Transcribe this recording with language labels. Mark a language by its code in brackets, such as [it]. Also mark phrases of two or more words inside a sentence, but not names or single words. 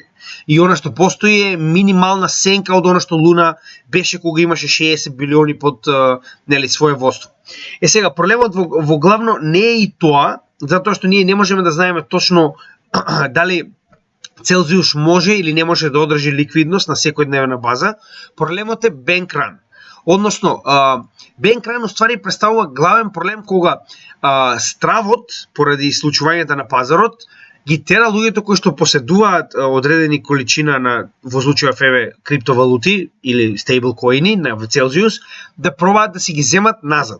[mk] И она што постои е минимална сенка од она што Луна беше кога имаше 60 билиони под свое водство. Сега, проблемот во главно не е и тоа, затоа што ние не можеме да знаеме точно дали Celsius може или не може да одржи ликвидност на секојдневна база. Проблемот е [en] bank run. [mk] Односно, [en] bank run [mk] уствари представува главен проблем кога стравот, поради случувањата на пазарот, ги тера луѓето кои што поседуваат одредени количина на, во случајов еве, криптовалути или стейблкоини на Celsius, да пробаат да си ги земат назад.